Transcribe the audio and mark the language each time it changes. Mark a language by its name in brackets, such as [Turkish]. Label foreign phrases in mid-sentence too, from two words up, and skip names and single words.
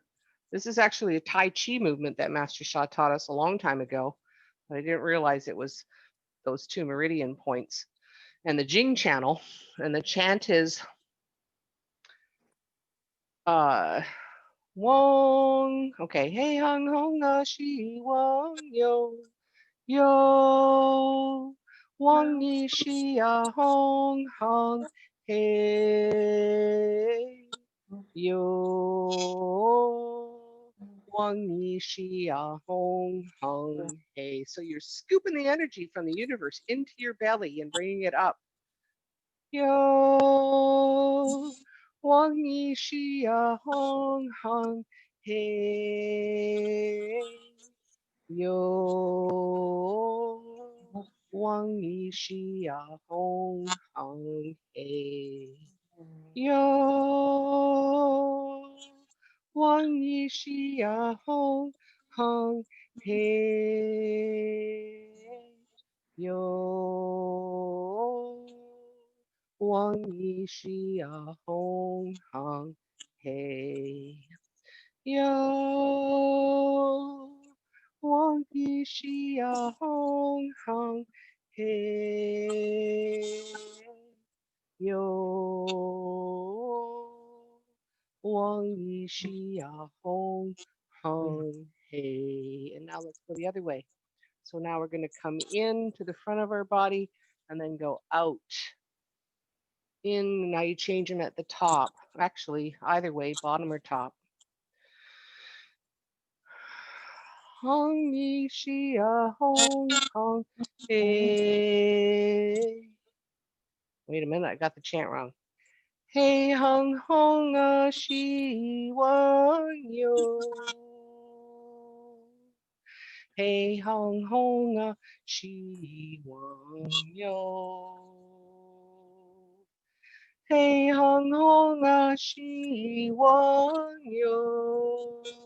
[English] This is actually a Tai Chi movement that Master Sha taught us a long time ago. But I didn't realize it was those 2 meridian points and the Jing channel. And the chant is Wong. Okay. Hey hung hong na shi wang yo yo wang yi shi hong hong hey yo wang yi shi hong hong hey. So you're scooping the energy from the universe into your belly and bringing it up. Yo Wang yi shi hong hong hey yo Wang yi shi hong hong hey yo Wang yi shi hong hong hey yo Wang yi shi hong hong hey yo Wang yi shi hong hong hey yo Wang yi shi hong hong hey. And now let's go the other way. So now we're going to come in to the front of our body and then go out. In, now you change them at the top. Actually, either way, bottom or top. Hong yi shi hong hong hey. Wait a minute, I got the chant wrong. Hey hong hong shi wang yo. Hey hong hong shi wang yo. Hey hong hong shi wang yo.